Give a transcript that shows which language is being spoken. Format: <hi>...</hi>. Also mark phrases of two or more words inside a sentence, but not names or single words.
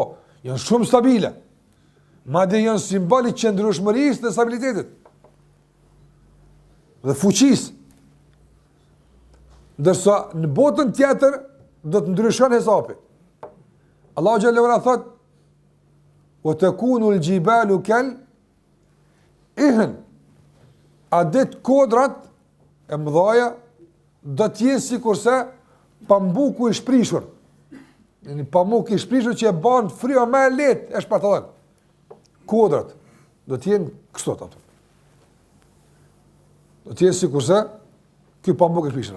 <sq>Janë shumë stabile. Madje janë simboli qëndrueshmërisë dhe stabilitetit. Dhe fuqisë. Ndërsa në botën tjetër do të ndryshon hesapi. Allahu</sq> <ar>جل علا</ar> <sq>thot:</sq> <ar>"وتكون الجبال كالعهن."</ar> <sq>A det kodrat e mëdhaja do të jenë sikurse pambuku i shprishur. Një pamuk i shprishur që e bën fryma më e lehtë e shpatallon. Kodrat do të jenë kështu ato. Do të jenë sikurse ky pamuk i shprishur.</sq>